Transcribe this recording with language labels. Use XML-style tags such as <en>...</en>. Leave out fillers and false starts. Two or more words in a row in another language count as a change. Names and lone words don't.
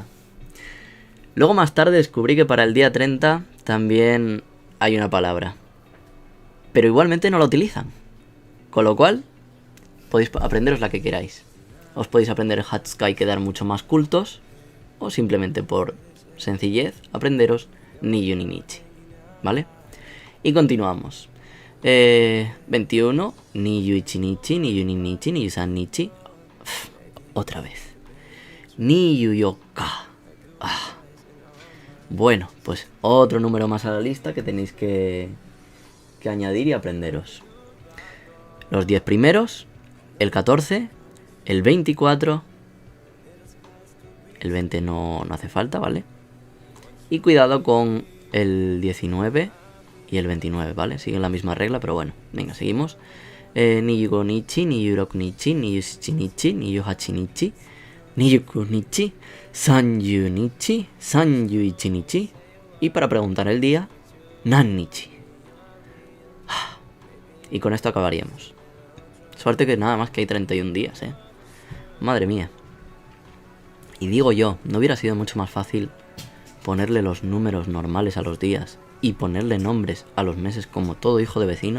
<es>Luego más tarde descubrí que para el día 30 también hay una palabra. Pero igualmente no la utilizan. Con lo cual, podéis aprenderos la que queráis. Os podéis aprender Hatsuka y quedar mucho más cultos. O simplemente por sencillez, aprenderos</es> <ja>二十二日.</ja> <es>¿Vale? Y continuamos. 21.</es> <ja>二十一日、二十二日、二十三日.</ja> <es>Otra vez.</es> <ja>二十四日.</ja> <es>Bueno, pues otro número más a la lista que tenéis que añadir y aprenderos. Los 10 primeros, el 14, el 24, el 20 no hace falta, ¿vale? Y cuidado con el 19 y el 29, ¿vale? Siguen la misma regla, pero bueno, venga, seguimos.</es> <ja>二十五日、二十六日、二十七日、二十八日、二十九日、三十日、三十一日.</ja> <es>Y para preguntar el día,</es> <ja>何日.</ja> <es>Y con esto acabaríamos. Suerte que nada más que hay 31 días, ¿eh? Madre mía. Y digo yo, ¿no hubiera sido mucho más fácil ponerle los números normales a los días y ponerle nombres a los meses como todo hijo de vecino?</es>